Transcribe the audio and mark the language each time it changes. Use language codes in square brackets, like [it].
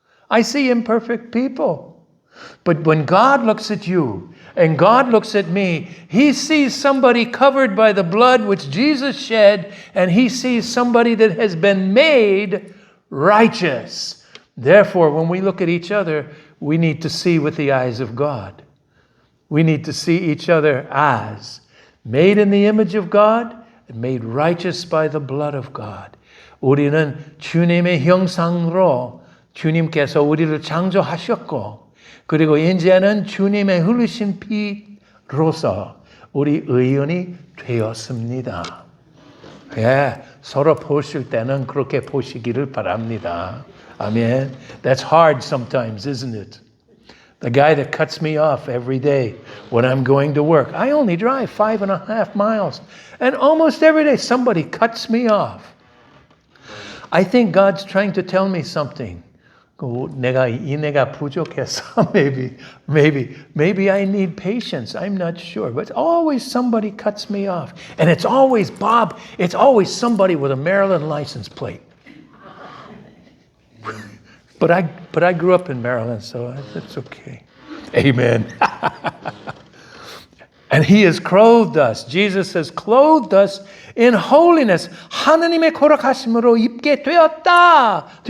[en] I see imperfect people. But when God looks at you and God looks at me, he sees somebody covered by the blood which Jesus shed, and he sees somebody that has been made righteous. Therefore, when we look at each other, we need to see with the eyes of God. We need to see each other as made in the image of God and made righteous by the blood of God. [ko] 우리는 주님의 형상으로 주님께서 우리를 창조하셨고, 그리고 이제는 주님의 흘리신 피로서 우리 의인이 되었습니다. 예, 서로 보실 때는 그렇게 보시기를 바랍니다. [en] Amen. That's hard sometimes, isn't it? The guy that cuts me off every day when I'm going to work. I only drive 5.5 miles. And almost every day somebody cuts me off. I think God's trying to tell me something. [ko] 내가 부족해서 [en] maybe I need patience. I'm not sure. But always somebody cuts me off. And it's always Bob. It's always somebody with a Maryland license plate. But I grew up in Maryland, so it's okay. Amen. And he has clothed us. Jesus has clothed us in holiness. [ko] 하나님의 거룩하심으로 입게 되었습니다.